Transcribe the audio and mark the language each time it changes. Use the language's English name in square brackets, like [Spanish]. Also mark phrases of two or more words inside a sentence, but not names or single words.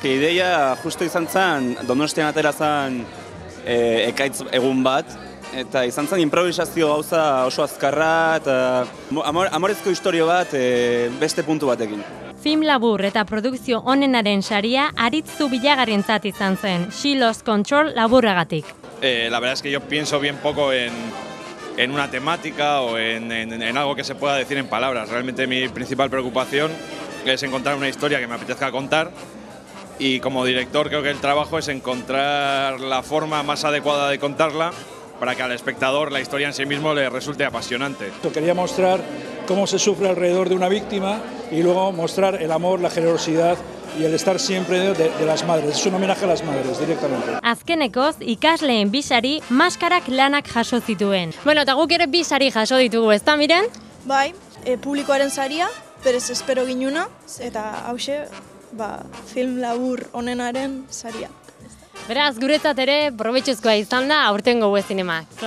[Basque] Ideia justu izan zen, Donostian atera zen ekaitz egun bat, eta izan zen improvisazio gauza oso azkarra eta amorezko historio bat beste puntu batekin. Film labur eta produkzio onenaren saria Aritz Zubilagarentzat izan zen, She Lost Control laburragatik. [Spanish] La verdad es que yo pienso bien poco en una temática o en algo que se pueda decir en palabras. Realmente mi principal preocupación es encontrar una historia que me apetezca contar y como director creo que el trabajo es encontrar la forma más adecuada de contarla para que al espectador la historia en sí mismo le resulte apasionante. Quería mostrar cómo se sufre alrededor de una víctima y luego mostrar el amor, la generosidad y el estar siempre de las madres. Es un homenaje a las madres, directamente. [Basque] Azkenekoz, ikasleen 2 sari maskarak lanak jaso zituen. Bueno, eta guk ere 2 sari jaso ditugu, ezta Miren? Bai, publikoaren saria, berez espero ginuna, eta hause, film labur onenaren saria. Beraz, guretzat ere, probetxuzkoa izan da, aurtengo UE Zinema.